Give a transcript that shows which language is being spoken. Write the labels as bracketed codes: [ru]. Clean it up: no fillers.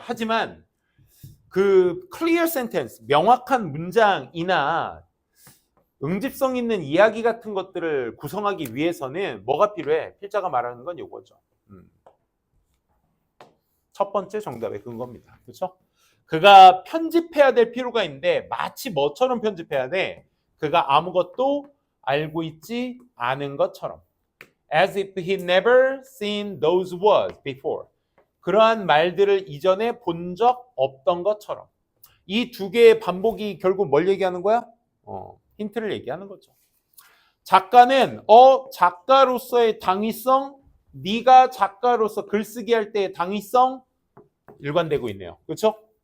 [ko] 하지만 그 [en] clear sentence, [ko] 명확한 문장이나 응집성 있는 이야기 같은 것들을 구성하기 위해서는 뭐가 필요해? 필자가 말하는 건 이거죠. 첫 번째 정답의 근거입니다. 그렇죠? 그가 편집해야 될 필요가 있는데 마치 뭐처럼 편집해야 돼? 그가 아무것도 알고 있지 않은 것처럼. [en] As if he never seen those words before. [ko] 그러한 말들을 이전에 본 적 없던 것처럼. 이 두 개의 반복이 결국 뭘 얘기하는 거야? 힌트를 얘기하는 거죠. 작가는 작가로서의 당위성, 네가 작가로서 글쓰기 할 때의 당위성 일관되고 있네요. 그렇죠?